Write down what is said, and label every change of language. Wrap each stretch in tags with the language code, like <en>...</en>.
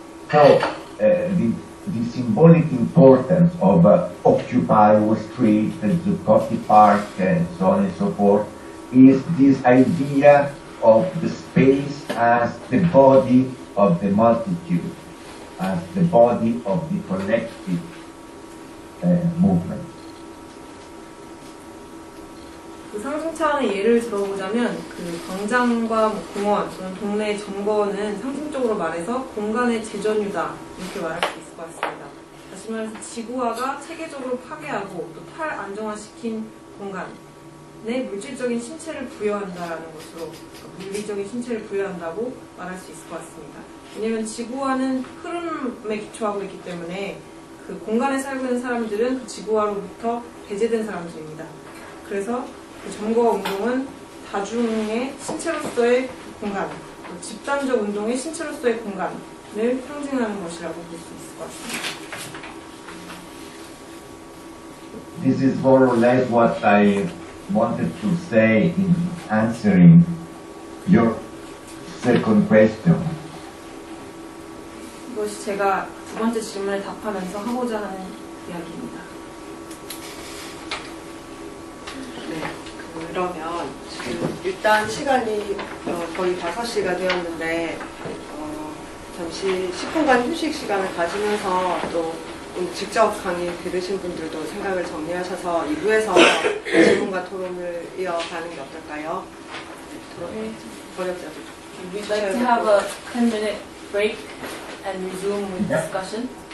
<en>So the symbolic importance of Occupy Wall Street, Zuccotti Park, and so on and so forth, is this idea of the space as the body of the multitude, as the body of the collective movement.</en> <ko>그 상징 차원의 예를 들어보자면 그 광장과 공원 또는 동네 점거는 상징적으로 말해서 공간의 재전유다 이렇게 말할 수 있을 것 같습니다. 다시 말해서 지구화가 체계적으로 파괴하고 또 탈안정화시킨 공간에 물질적인 신체를 부여한다라는 것으로, 물리적인 신체를 부여한다고 말할 수 있을 것 같습니다. 왜냐하면 지구화는 흐름에 기초하고 있기 때문에 그 공간에 살고 있는 사람들은 그 지구화로부터 배제된 사람들입니다. 그래서 그 점거 운동은 다중의 신체로서의 공간, 또 집단적 운동의 신체로서의 공간, 상징하는 것이라고 볼 수 있을 것 같습니다.</ko> <en>This is more or less what I wanted to say in answering your second question.</en> <ko>이것이 제가 두 번째 질문에 답하면서 하고자 하는 이야기입니다. 네, 그러면 지금 일단 시간이 거의 5시가 되었는데 잠시 10분간 휴식 시간을 가지면서 또 오늘 직접 강의 들으신 분들도 생각을 정리하셔서 2부에서 질문과 토론을 이어가는 게 어떨까요? 네, 번역자도</ko> <en>We'd like to have a 10-minute break and resume with discussion.</en>